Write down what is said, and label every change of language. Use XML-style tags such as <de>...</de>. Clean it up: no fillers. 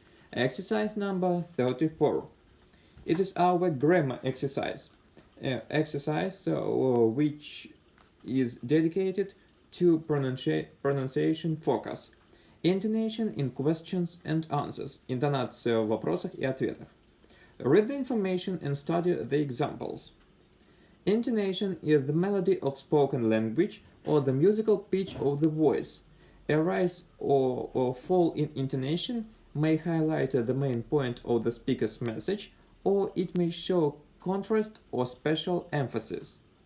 <en>Exercise number 34. It is our grammar exercise. Which is dedicated to pronunciation focus. Intonation in questions and answers.</en> <ru>Интонация в вопросах и ответах.</ru> <en>Read the information and study the examples. Intonation is the melody of spoken language or the musical pitch of the voice. A rise or fall in intonation may highlight the main point of the speaker's message, or it may show contrast or special emphasis.</en>